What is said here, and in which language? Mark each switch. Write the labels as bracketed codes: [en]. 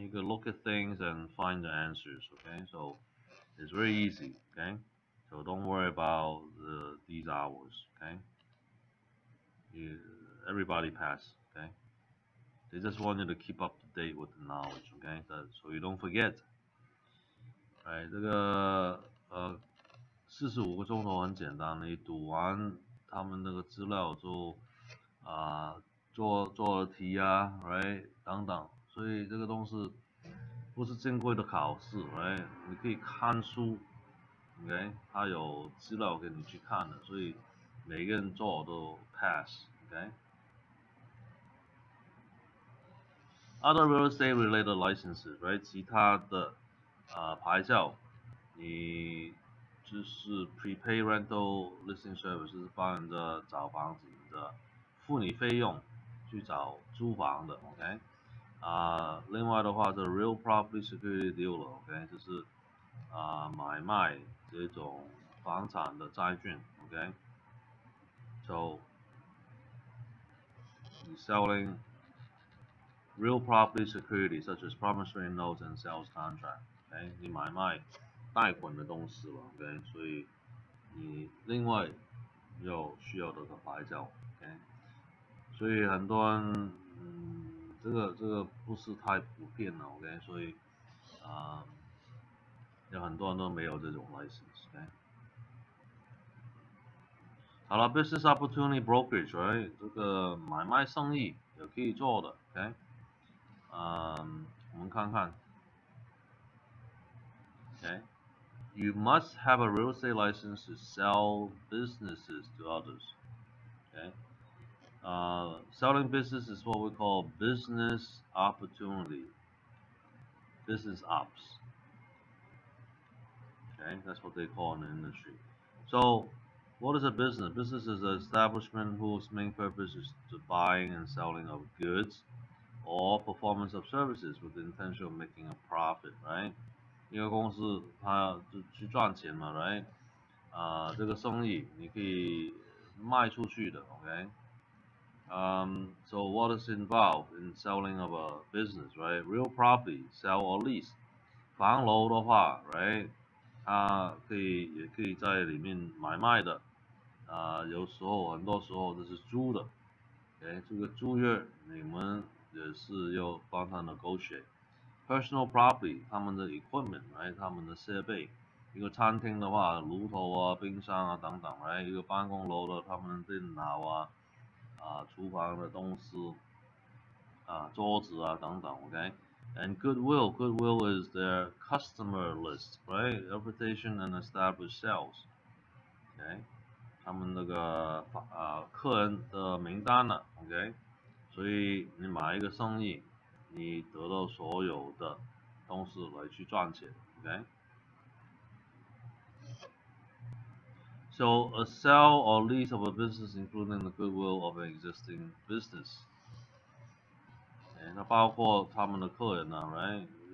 [en] You can look at things and find the answers, okay? So it's very easy, okay? So don't worry about these hours, okay? You, everybody pass, okay? They just want you to keep up to date with the knowledge, okay? So you don't forget. [zh] 哎，这个45个钟头很简单，你读完他们那个资料就做了题啊，right 等等，所以这个东西不是正规的考试，right 你可以看书，OK， 他有资料给你去看的，所以每个人做都 pass，OK。 [en] Other real estate related licenses, right？ [zh] 其他的牌照，你就是 prepay rental listing service， 就是帮人家找房子的，付你费用去找租房的，OK？另外的话是 real property security dealer，OK？ 就是买卖这种房产的债券，OK？ [en] So selling real property security such as promissory notes and sales contract， [zh] OK？你买卖贷款的东西了，OK？ 所以你另外有需要的牌照，OK？所以很多人，这个不是太普遍了，OK？所以有很多人都没有这种 license，OK？好了 ，business opportunity brokerage，right？这个买卖生意也可以做的，OK？我们看看 ，OK？ [en] You must have a real estate license to sell businesses to others. Okay. Selling business is what we call business opportunity, business ops. Okay, that's what they call in the industry. So, what is a business? Business is an establishment whose main purpose is the buying and selling of goods or performance of services with the intention of making a profit, right？ [zh] 一个公司它就去赚钱嘛 ，right？ 这个生意你可以卖出去的 ，OK？ [en] So what is involved in selling of a business, right? Real property, sell or lease. [zh] 房楼的话 [en] ，right？ [zh] 它也可以在里面买卖的，有时候很多时候这是租的。 OK， 这个租约你们也是要帮他 negotiate。 Personal property， 他们的 equipment， right， 他们的设备。一个餐厅的话，炉头啊、冰箱啊等等 ，right， 一个办公楼的他们的电脑啊、厨房的东西桌子啊等等 ，OK。 [en] And goodwill is their customer list, right? Reputation and established sales. [zh] OK， 他们那个客人的名单呢 ，OK。所以你买一个生意，你得到所有的东西来去赚钱 ，OK。 [en] So a sell or lease of a business, including the goodwill of an existing business. [zh] 那包括他们的客人呢 ，right？